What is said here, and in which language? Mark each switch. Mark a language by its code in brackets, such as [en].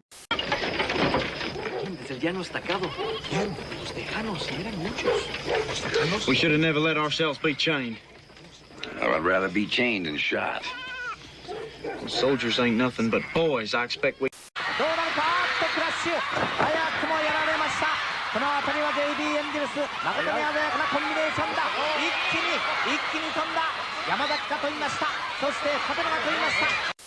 [es] Desde el llano estacado. ¿Quién? Los tejanos, eran muchos. Los tejanos. [en] We should have never let ourselves be chained. I would rather be chained than shot. Soldiers ain't nothing but boys. I expect we... [ja] どうなるかアットクラッシュ早くもやられましたこの辺りは JD エンジェルス誠に鮮やかなコンビネーションだ一気に飛んだ山崎が飛びましたそして立野が飛びました